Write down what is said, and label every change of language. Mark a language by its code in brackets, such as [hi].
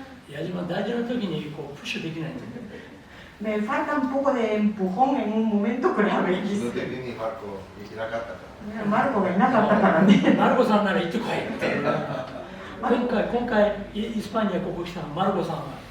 [ja] 矢島大事な時にこうプッシュできないんだよね。 [es] Me falta un poco de empujón en un momento clave. [ja] 自分的にマルコいなかったから。 Marco がいなかったからね。マルコさんなら行ってこいって。今回イスパニアここ来たのマルコさんが。